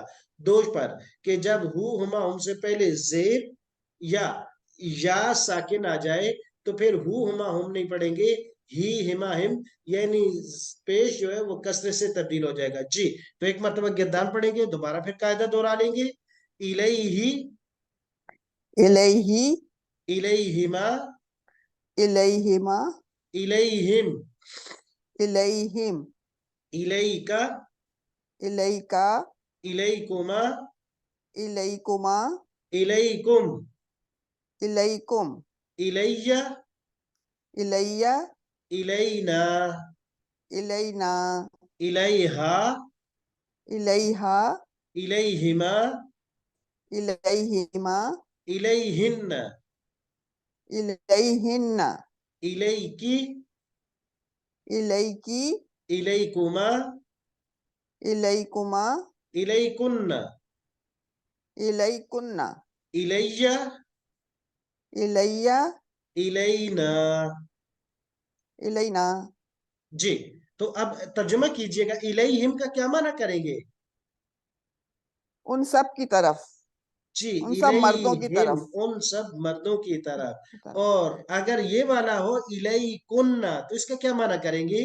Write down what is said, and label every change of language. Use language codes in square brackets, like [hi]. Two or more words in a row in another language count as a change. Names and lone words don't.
[ur] دوش پر کہ جب ہُ، ہُما، ہُم سے پہلے زیر یا ساکن آ جائے تو پھر ہُ، ہُما، ہُم نہیں پڑھیں گے، ہی، ہِما، ہِم، یعنی پیش جو ہے وہ کسرے سے تبدیل ہو جائے گا. जी। تو ایک مرتبہ گردان پڑھیں گے، دوبارہ پھر قاعدہ دہرا لیں گے. इलैहि, इलैहि, इलैहिमा, इलैहिमा, इलैहिम, इलैहिम, इलैका, इलैका, इलैकुमा, इलैकुमा, इलैकुम, इलैकुम, इलैया, इलैया, इलैना, इलैना, इलैहा, इलैहा, इलैहिमा, इलैहिमा, इलैहिन्न, इलैहिन्ना, इलैकी, इलैकी, इलैकुमा, इलैकुमा, इलैकुन्न, इलैकुन्ना, इलैया, इलैया, इलैना। इलैना, جی، تو اب ترجمہ کیجیے گا، الیہم کا کیا معنی کریں گے? ان سب کی طرف, जी, ان سب مردوں کی इलैहिम, तरफ, ان سب مردوں کی की तरफ। तरफ। اور اگر یہ والا ہو الیکنّ، تو اس کا کیا معنی کریں گے?